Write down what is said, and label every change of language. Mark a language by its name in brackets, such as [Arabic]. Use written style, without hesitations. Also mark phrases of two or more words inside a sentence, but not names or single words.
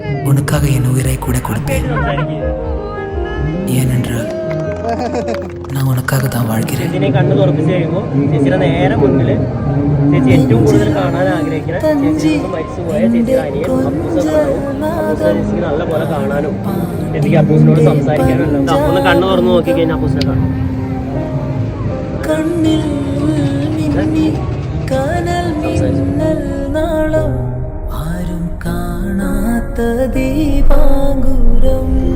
[Tamil] உனக்காக என் உயிரை கூட கொடுப்பேன். ஏனென்றால் நான் உனக்காக தான் வாழ்கிறேன். [Malayalam] ചേച്ചിനെ കണ്ണ് തുറപ്പിച്ച് കഴിയുമ്പോൾ ചേച്ചിയുടെ നേരെ മുന്നിൽ ചേച്ചി ഏറ്റവും കൂടുതൽ കാണാൻ ആഗ്രഹിക്കുന്ന ചേച്ചി മരിച്ചുപോയ ചേച്ചിയുടെ അനിയൻ അപ്പൂസുണ്ടാവും. അപ്പൂസ് ചേച്ചിക്ക് നല്ല പോലെ കാണാനും ചേച്ചിക്ക് അപ്പൂസിനോട് സംസാരിക്കാനും എല്ലാം. അപ്പൂന്ന് കണ്ണ് തുറന്ന് നോക്കി കഴിഞ്ഞാൽ അപ്പൂസിനെ കാണും. കണ്ണിൽ മിന്നി കനൽ മിന്നൽ നാളം ആരും കാണാത്ത ദീപാങ്കുരം